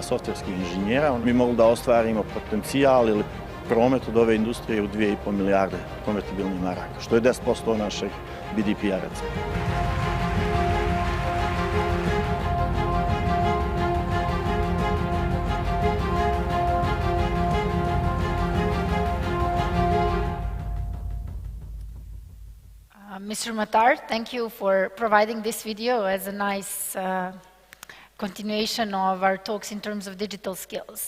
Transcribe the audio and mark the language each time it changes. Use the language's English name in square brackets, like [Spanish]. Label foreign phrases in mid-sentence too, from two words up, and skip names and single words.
[Bosnian] softverskih inženjera, mi mogli da ostvarimo potencijal ili promet od ove industrije u 2,5 milijarde konvertibilnih maraka, što je 10% našeg BDP-a, recimo. [English] Mr. Matar, thank you for providing this video as a nice continuation of our talks in terms of digital skills.